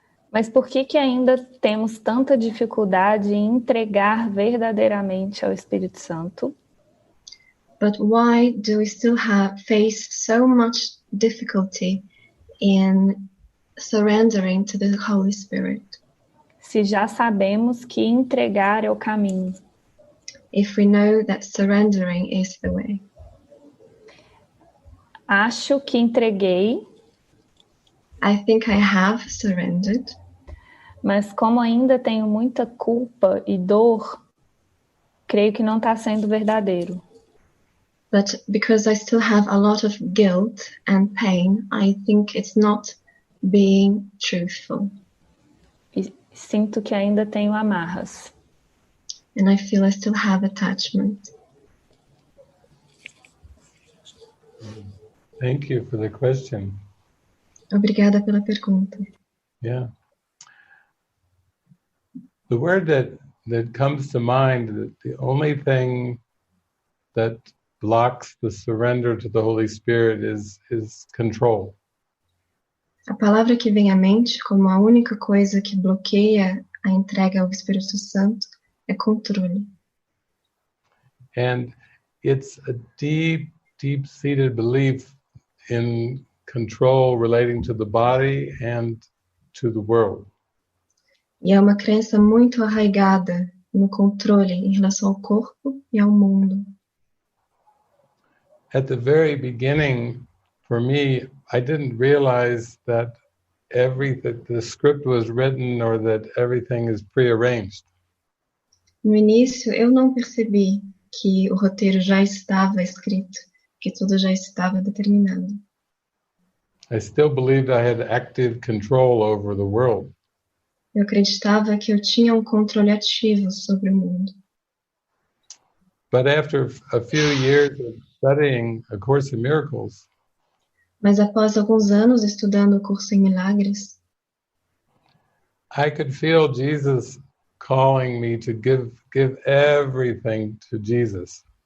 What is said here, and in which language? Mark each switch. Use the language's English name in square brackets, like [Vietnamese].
[Portuguese] Mas por que ainda temos tanta dificuldade em entregar verdadeiramente ao Espírito Santo? [English] But why do we still face so much difficulty in surrendering to the Holy Spirit? [Portuguese] Se já sabemos que entregar é o caminho. [English] If we know that surrendering is the way. [Portuguese] Acho que entreguei. [English] I think I have surrendered. [Portuguese] Mas como ainda tenho muita culpa e dor, creio que não está sendo verdadeiro. [English] But because I still have a lot of guilt and pain, I think it's not being truthful. [Portuguese] E sinto que ainda tenho amarras. [English] And I feel I still have attachment. Thank you for the question. [Portuguese] Obrigada pela pergunta. [English] Yeah. The word that comes to mind, that the only thing that blocks the surrender to the Holy Spirit is control. [Portuguese] A palavra que vem à mente como a única coisa que bloqueia a entrega ao Espírito Santo é controle. [English] And it's a deep-seated belief in control relating to the body and to the world. [Portuguese] E é uma crença muito arraigada no controle em relação ao corpo e ao mundo. [English] At the very beginning, for me, I didn't realize that the script was written or that everything is prearranged. [Portuguese] No início, eu não percebi que o roteiro já estava escrito, que tudo já estava determinado. [English] I still believed I had active control over the world. [Portuguese] Eu acreditava que eu tinha um controle ativo sobre o mundo. [English] But after a few years of studying A Course in Miracles, [Portuguese] Mas após alguns anos estudando o curso em Milagres, [English] I could feel Jesus calling me to give everything to Jesus.